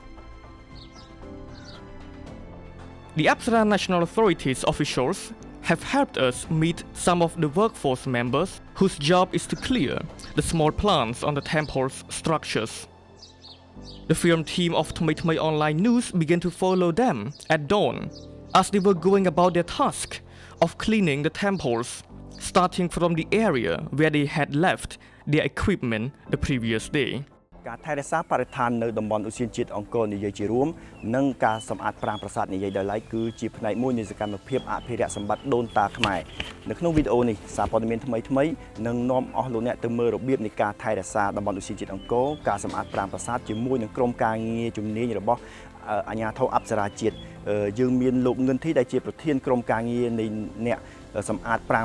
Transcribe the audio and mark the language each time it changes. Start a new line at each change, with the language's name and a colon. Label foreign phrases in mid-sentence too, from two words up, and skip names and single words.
English: The Apsara National Authority's officials have helped us meet some of the workforce members whose job is to clear the small plants on the temple's structures. The film team of ThmeyThmey online news began to follow them at dawn as they were going about their task of cleaning the temples, starting from the area where they had left their equipment the previous day.
Khmer: ការថែរក្សាបរិស្ថាននៅតំបន់ឧទ្យានជាតិអង្គរនិយាយជារួមនិងការសម្អាតប្រាង្គប្រាសាទនិយាយដោយឡែកគឺជាផ្នែកមួយនៃសកម្មភាពអភិរក្សសម្បត្តិដូនតាខ្មែរនៅក្នុងវីដេអូនេះសារព័ត៌មានថ្មីនឹងនាំអស់លោកអ្នកទៅមើលរបៀបនៃការថែ រក្សាតំបន់ឧទ្យានជាតិអង្គរការសម្អាតប្រាង្គប្រាសាទជាមួយនឹងក្រុមការងារជំនាញរបស់អាជ្ញាធរអប្សរាជាតិយើងមានលោកងឿនធីដែលជាប្រធានក្រុមការងារនៃអ្នកសម្អាតប្រាង្គ